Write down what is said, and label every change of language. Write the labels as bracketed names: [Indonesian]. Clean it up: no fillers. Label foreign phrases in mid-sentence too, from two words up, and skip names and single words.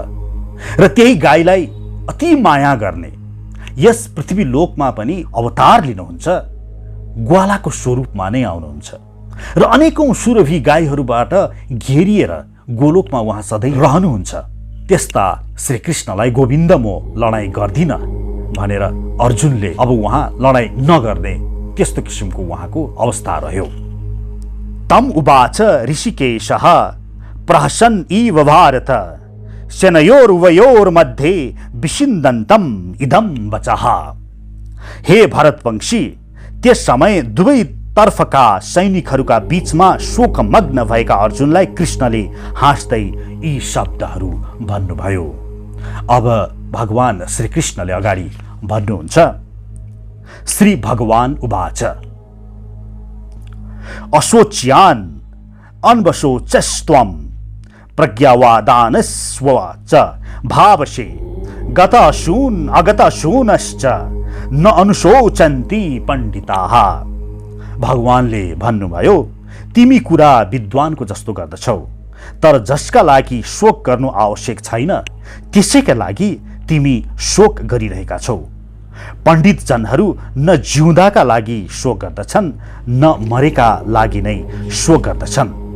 [Nepali] र त्यही गाईलाई अति माया गर्ने यस पृथ्वी लोकमा पनि अवतार लिनुहुन्छ, ग्वालाको स्वरूपमा नै आउनुहुन्छ र अनेकौं सुरभि गाईहरूबाट घेरिएर गोलोकमा उहाँ सधैँ रहनुहुन्छ। त्यस्ता श्रीकृष्णलाई गोविन्द म लडाईँ गर्दिन भनेर अर्जुनले अब उहाँ लडाईँ नगर्ने त्यस्तो किसिमको उहाँको अवस्था रह्यो। [Sanskrit] तम उवाच ऋषिकेशः प्रहसन् इव भारत सेनयोरुभयोर्मध्ये विषिन्दन्तम् इदं वचः। [Nepali] हे भरतवंशी, त्यस समय दुवै तर्फका सैनिकहरूका बीचमा शोकमग्न भएका अर्जुनलाई कृष्णले हाँस्दै यी शब्दहरू भन्नुभयो। अब भगवान श्रीकृष्णले अगाडि भन्नुहुन्छ, [Sanskrit] श्री भगवान उवाच अशोच्यान् अन्वशोचस्त्वं प्रज्ञावादानस्व च भावसे गताशून् अगताशूनश्च न अनुशोचन्ति पण्डिताः। [Nepali] भगवानले भन्नुभयो, तिमी कुरा विद्वानको जस्तो गर्दछौ, तर जसका लागि शोक गर्नु आवश्यक छैन त्यसैका लागि तिमी शोक गरिरहेका छौ। पण्डित जनहरू न जिउँदाका लागि शोक गर्दछन् न मरेका लागि नै शोक गर्दछन्।